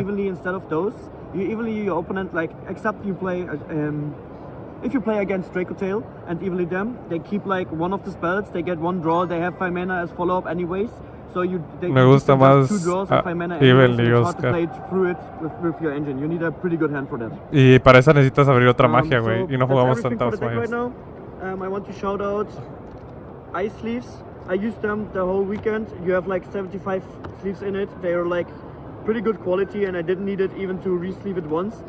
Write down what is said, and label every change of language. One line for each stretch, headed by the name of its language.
English: evenly instead of those, you evenly your opponent, like except you play if you play against Dracotail and evenly them, they keep like one of the spells, they get 1 draw, they have 5 mana as follow-up anyways. So
Spanish: Me gusta más
English: Evenly, Oscar. Play through it with your engine. You need a pretty good hand for that.
Spanish: Y para eso necesitas abrir otra magia, güey. Y no jugamos tantas magias.
English: Right now. I want to shout out ice sleeves. I used them the whole weekend. You have like 75 sleeves in it. They are like pretty good quality, and I didn't need it even to re-sleeve it once.